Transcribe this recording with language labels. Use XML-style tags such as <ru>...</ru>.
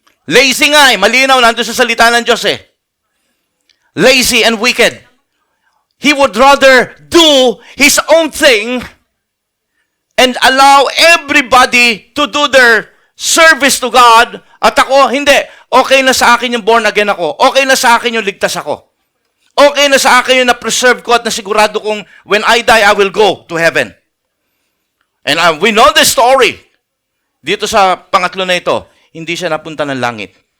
<tl>Lazy nga malinaw, nandun sa salita ng Diyos</tl> <en>Lazy and wicked. He would rather do his own thing and allow everybody to do their service to God.</en> <tl>At ako, hindi. Okay na sa akin yung born again ako. Okay na sa akin yung ligtas ako. Okay na sa akin yung na-preserve ko at nasigurado kong</tl> <en>when I die, I will go to heaven. And we know the story.</en> <tl>Dito sa pangatlo na ito, hindi siya napunta ng langit.</tl>